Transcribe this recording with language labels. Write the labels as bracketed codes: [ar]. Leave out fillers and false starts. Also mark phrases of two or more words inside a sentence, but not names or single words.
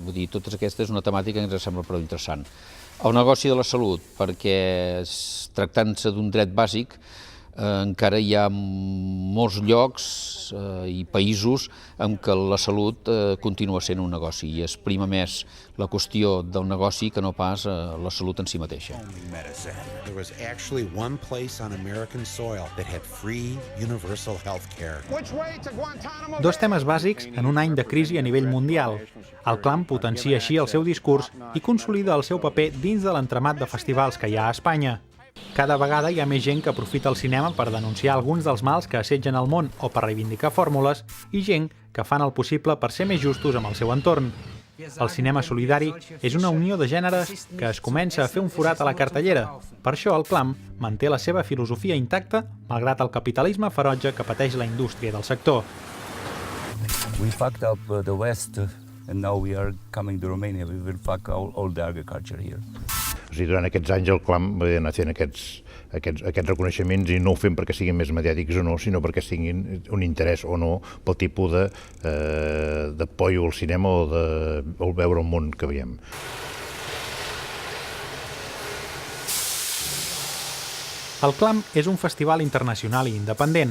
[ca] Vull dir, totes aquestes és una temàtica que ens sembla prou interessant. El negoci de la salut, perquè tractant-se d'un dret bàsic, encara hi ha molts llocs i països en què la salut continua sent un negoci i es prima més la qüestió del negoci que no pas la salut en si mateixa. [en] There was actually one place on American soil that had free universal health care. [ca] Dos temes bàsics en un any de crisi a nivell mundial. El Clam potencia així el seu discurs i consolida el seu paper dins de l'entramat de festivals que hi ha a Espanya. Cada vegada hi ha més gent que aprofita el cinema per denunciar alguns dels mals que assetgen el món o per reivindicar fórmules i gent que fan el possible per ser més justos amb el seu entorn. El cinema solidari és una unió de gèneres que es comença a fer un forat a la cartellera. Per això el Clam manté la seva filosofia intacta malgrat el capitalisme ferotge que pateix la indústria del sector. [en] We fucked up the West and now we are coming to Romania. We will fuck all the agriculture here. [ca] O sigui, durant aquests anys el Clam va anar fent aquests reconeixements i no ho fem perquè siguin més mediàtics o no, sinó perquè tinguin un interès o no pel tipus de pollo al cinema o de veure el món que veiem. El Clam és un festival internacional i independent.